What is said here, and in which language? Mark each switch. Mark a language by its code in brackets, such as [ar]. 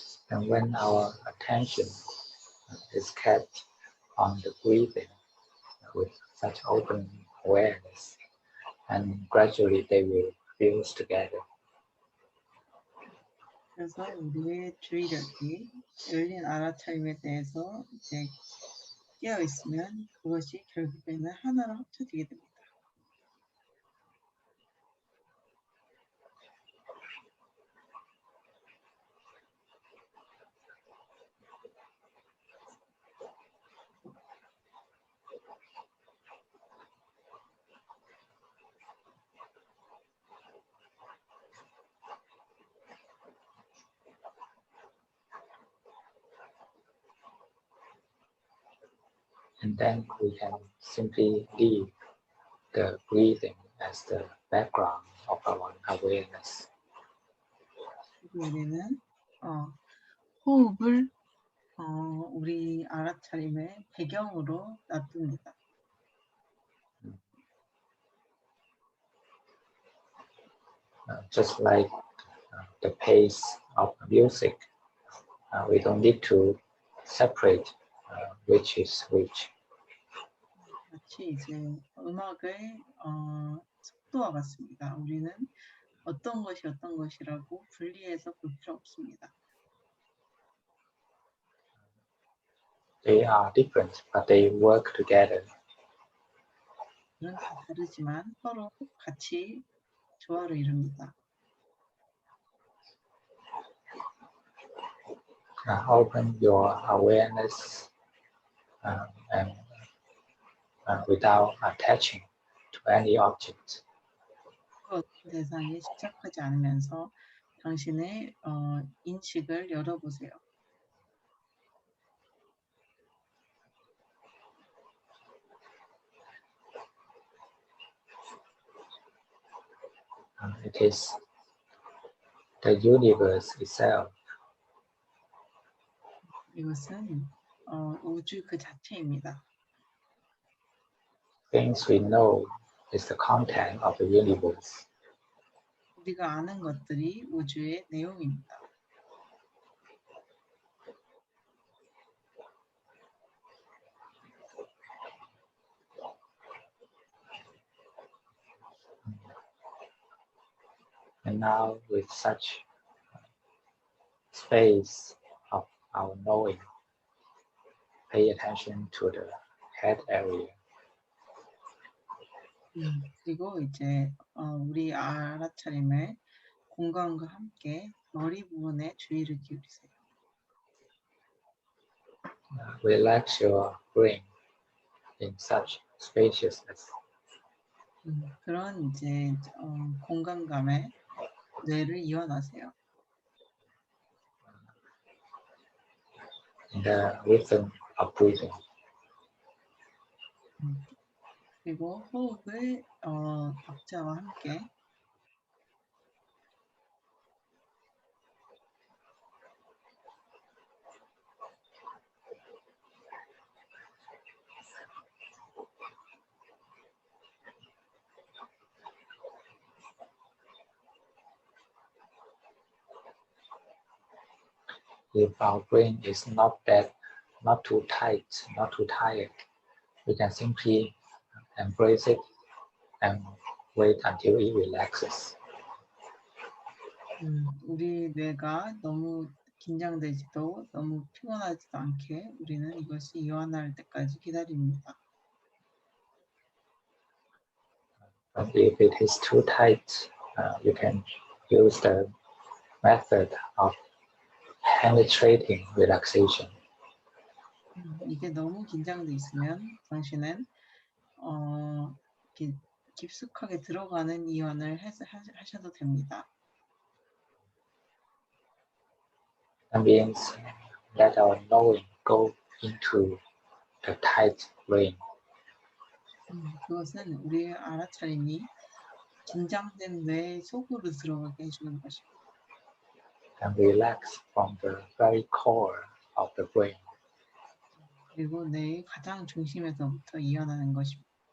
[en] And when our attention is kept on the breathing with such open awareness, and gradually they will fuse together. [ko] 그래서 우리의 주의력이 열린 알아차림에 대해서 이제 깨어 있으면 그것이 결국에는 하나로 합쳐지게 됩니다. [en] And then we can simply leave the breathing as the background of our awareness. [ko] 그리고 우리는 호흡을 우리 알아차림의 배경으로 놔둡니다. [en] Just like the pace of music, we don't need to separate which is which. [ko] 마치 이제 음악의 속도와 같습니다. 우리는 어떤 것이 어떤 것이라고 분리해서 볼 필요 없습니다. [en] They are different, but they work together. [ko] 그는 다 다르지만 서로 같이 조화를 이룹니다. [en] Open your awareness and without attaching to any object. [ko] 그 어떤 대상에 집착하지 않으면서 당신의 인식을 열어보세요. [en] It is the universe itself. [ko] 이것은 우주 그 자체입니다. [en] Things we know is the content of the universe. [ko] 우리가 아는 것들이 우주의 내용입니다. [en] And now with such space of our knowing, pay attention to the head area. [ko] 그리고 이제 우리 알아차림의 공간과 함께 머리 부분에 주의를 기울이세요. [en] Relax your brain in such spaciousness. [ko] 그런 이제 공간감에 뇌를 이완하세요. [en] In the rhythm of breathing. [ko] 그리고 호흡의 박자와 함께 [en] If our brain is not too tight, not too tired, we can simply embrace it and wait until it relaxes. [ko] 우리 뇌가 너무 긴장되지도 너무 피곤하지도 않게 우리는 이것이 이완할 때까지 기다립니다. [en] But if it is too tight, you can use the method of penetrating relaxation. [ko] 이게 너무 긴장돼 있으면 당신은 이렇게 깊숙하게 들어가는 이완을 하셔도 됩니다. [en] That means let our knowing go into the tight brain. [ko] 그것은 우리의 알아차림이 긴장된 뇌 속으로 들어가게 해주는 것입니다. [en] And relax from the very core of the brain. [ko] 그리고 뇌의 가장 중심에서부터 이완하는 것입니다.